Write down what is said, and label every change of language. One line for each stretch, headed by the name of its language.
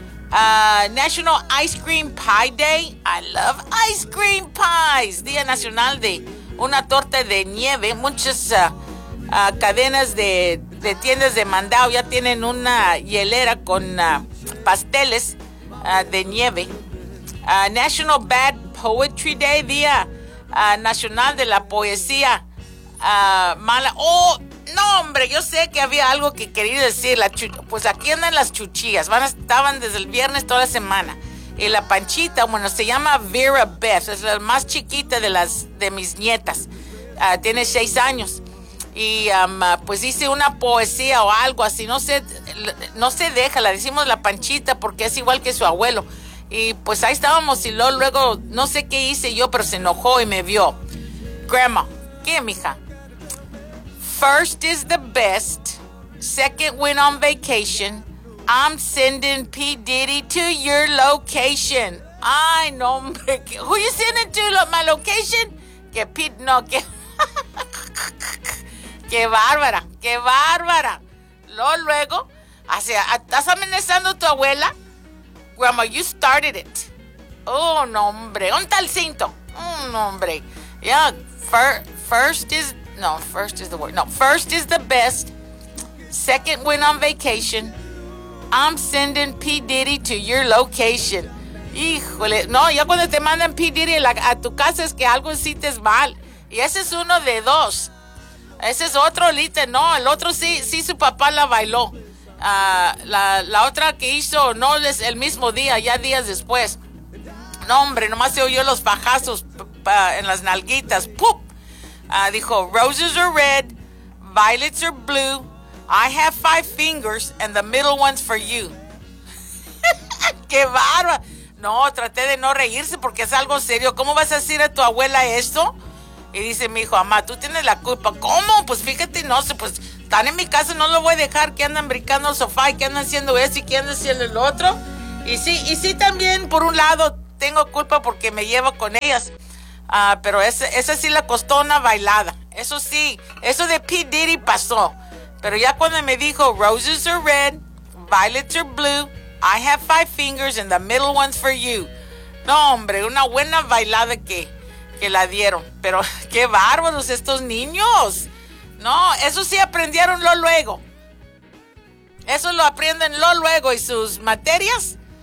English: National Ice Cream Pie Day. I love ice cream pies.
Spanish: Día Nacional de una torta de nieve. Muchas cadenas de tiendas de mandado ya tienen una hielera con pasteles de nieve.
English: National Bad Poetry Day.
Spanish: Día Nacional de la Poesía Mala. ¡Oh! No, hombre, yo sé que había algo que quería decir. Pues aquí andan las chuchillas. Estaban desde el viernes toda la semana. Y la Panchita, bueno, se llama Vera Beth. Es la más chiquita de mis nietas. Tiene 6 años. Y pues dice una poesía o algo así. No se deja. La decimos la Panchita porque es igual que su abuelo. Y pues ahí estábamos. Y luego, no sé qué hice yo, pero se enojó y me vio.
English: Grandma,
Spanish: ¿qué, mija?
English: First is the best. Second went on vacation. I'm sending P. Diddy to your location.
Spanish: Ay, no, hombre.
English: Who you sending to my location?
Spanish: Que P. No, que... Qué bárbara. Qué bárbara. Luego, ¿estás amenazando a tu abuela?
English: Grandma, you started it.
Spanish: Oh, no, hombre. ¿Dónde está el cinto? Oh, no, hombre.
English: Yeah, first is... No, first is the word. No, first is the best. Second went on vacation. I'm sending P. Diddy to your location.
Spanish: Híjole. No, ya cuando te mandan P. Diddy a tu casa es que algo hiciste mal. Y ese es uno de dos. Ese es otro lite. No, el otro sí su papá la bailó. La otra que hizo, no, es el mismo día, ya días después. No, hombre, nomás se oyó los fajazos en las nalguitas. ¡Pup! Dijo,
English: roses are red, violets are blue, I have 5 fingers and the middle one's for you.
Spanish: ¡Qué barba! No, traté de no reírse porque es algo serio. ¿Cómo vas a decir a tu abuela esto? Y dice mi hijo, mamá, tú tienes la culpa. ¿Cómo? Pues fíjate, no sé, pues están en mi casa, no lo voy a dejar, que andan brincando el sofá y que andan haciendo esto y que andan haciendo el otro. Y sí, también por un lado tengo culpa porque me llevo con ellas. Pero esa sí la costó una bailada. Eso sí, eso de P. Diddy pasó. Pero ya cuando me dijo,
English: roses are red, violets are blue, I have 5 fingers and the middle one's for you.
Spanish: No, hombre, una buena bailada que la dieron. Pero qué bárbaros estos niños. No, eso sí aprendieron lo luego. Eso lo aprenden lo luego y sus materias.